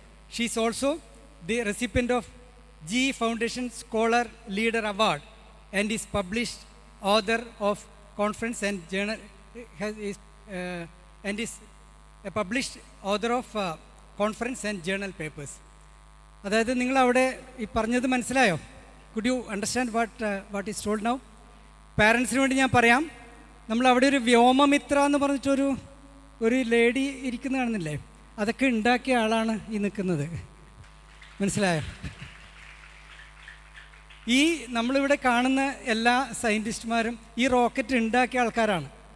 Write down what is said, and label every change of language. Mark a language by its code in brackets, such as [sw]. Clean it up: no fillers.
[en] She is also the recipient of GE Foundation Scholar Leader Award and is published author of conference and journal, and is a published author of conference and journal papers. [ml] അതായത് നിങ്ങൾ അവിടെ ഈ പറഞ്ഞത് മനസ്സിലായോ? [en] Could you understand what is told now? [ml] പാരൻസിന് വേണ്ടി ഞാൻ പറയാം. നമ്മൾ അവിടെ ഒരു വ്യോമമിത്ര എന്ന് പറഞ്ഞിട്ടൊരു ലേഡി ഇരിക്കുന്ന കാണുന്നില്ലേ? അതൊക്കെ ഉണ്ടാക്കിയ ആളാണ് ഈ നിൽക്കുന്നത്. മനസ്സിലായോ? ഈ നമ്മളിവിടെ കാണുന്ന എല്ലാ സയൻറ്റിസ്റ്റുമാരും ഈ റോക്കറ്റ് ഉണ്ടാക്കിയ ആൾക്കാരാണ്.